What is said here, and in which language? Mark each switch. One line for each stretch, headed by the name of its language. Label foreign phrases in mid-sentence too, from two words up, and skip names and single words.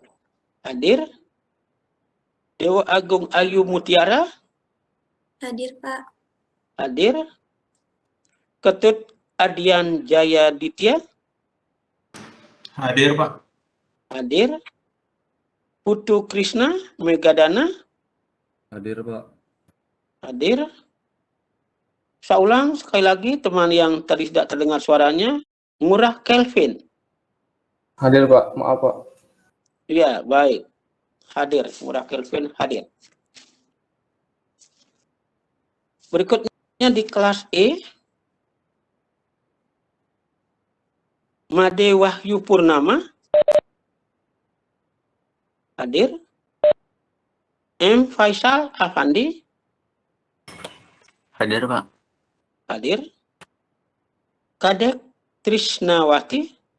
Indonesian: Hadir. Dewa Agung Ayu Mutiara. Hadir, Pak. Hadir. Ketut Adian Jaya Ditya. Hadir, Pak. Hadir. Putu Krishna Megadana. Hadir, Pak. Hadir. Saya ulang sekali lagi teman yang tadi tidak terdengar suaranya. Ngurah Kelvin. Hadir, Pak. Maaf, Pak. Iya, baik. Hadir. Ngurah Kelvin hadir. Berikutnya di kelas E. Made Wahyu Purnama. Hadir. M. Faisal Afandi. Hadir, Pak. Hadir. Kadek Trisnawati.